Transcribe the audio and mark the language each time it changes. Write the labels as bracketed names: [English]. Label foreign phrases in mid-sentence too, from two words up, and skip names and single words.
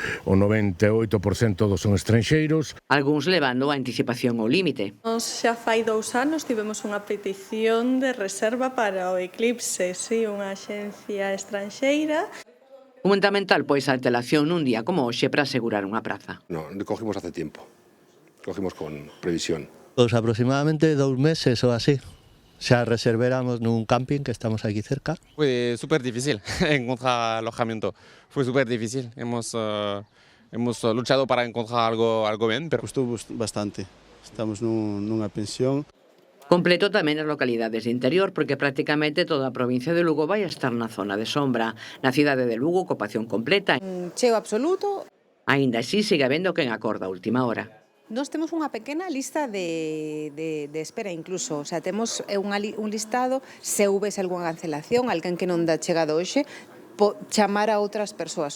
[Galician] O 98% dos son estranxeiros. Algúns levando a anticipación ao límite. Xa fai 2 anos tivemos unha petición de reserva para o eclipse, unha axencia estranxeira. Fundamental, pois, a antelación nun día como hoxe para asegurar unha praza. [Spanish] No, cogimos hace tiempo. Cogimos con previsión. Pues aproximadamente 2 meses o así. Ya reserváramos nun camping que estamos aquí cerca. Fue súper difícil encontrar alojamiento. Fue súper difícil. Hemos luchado para encontrar algo bien, pero costó bastante. Estamos nunha pensión. [Galician] Completo tamén as localidades de interior, porque prácticamente toda a provincia de Lugo vai a estar na zona de sombra. Na cidade de Lugo, ocupación completa. Cheo absoluto. Aínda así, sigue habendo quen acorda a última hora. Nós temos unha pequena lista de espera incluso, [Spanish] o sea, [Galician] temos un listado, se houvese algunha cancelación, alguén que non dá chegado hoxe, chamar a outras persoas.